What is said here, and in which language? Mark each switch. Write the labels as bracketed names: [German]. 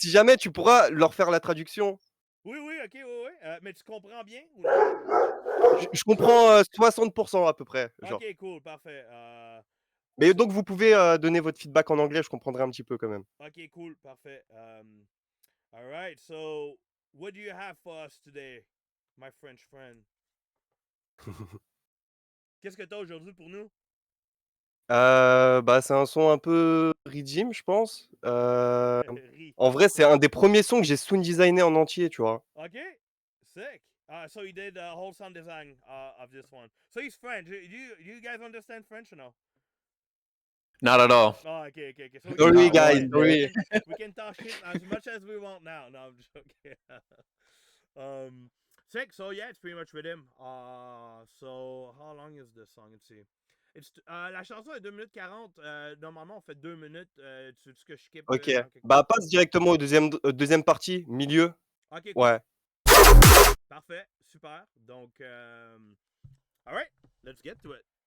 [French] jamais tu pourras leur faire la traduction. Oui, oui, ok, oui, oui. Mais tu comprends bien ou non? Je comprends 60% à peu près, genre. Ok, cool, parfait. Mais donc vous pouvez donner votre feedback en anglais, je comprendrai un petit peu quand même. Ok, cool, parfait. [English] All right, so what do you have for us today, my French friend? [French] Qu'est-ce que t'as aujourd'hui pour nous? Bah c'est un son un peu redeem, je pense. En vrai, c'est un des premiers sons que j'ai sound designé en entier, tu vois. [English] Ok, sick. So you did the whole sound design of this one. So he's French. Do you guys understand French or no? Not at all. Oh, okay. So Sorry, Not guys, one. sorry. we can talk shit as much as we want now. No, I'm joking. Sick. So yeah, it's pretty much with him. So how long is this song? Let's see. It's [French] la chanson est 2 minutes 40. Normalement, on fait 2 minutes. Tu veux que je skip? Ok, bah passe directement au deuxième partie, milieu. Ok, cool. Ouais. Parfait, super. [English] Donc, alright, let's get to it.